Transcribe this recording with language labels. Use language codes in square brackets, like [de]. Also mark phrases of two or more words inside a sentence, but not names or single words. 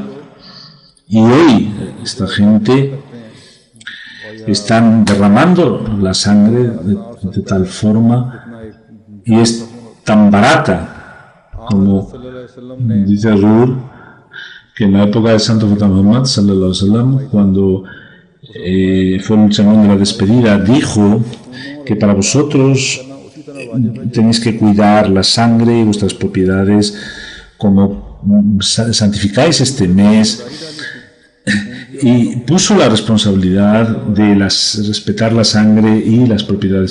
[es] Y hoy esta gente están derramando la sangre de tal forma, y es tan barata, como dice Azur, que en la época del Santo Profeta Muhammad [ar] صلى الله عليه وسلم, [es] cuando fue el sermón de la despedida, dijo que para vosotros tenéis que cuidar la sangre y vuestras propiedades, como santificáis este mes, y puso la responsabilidad de respetar la sangre y las propiedades.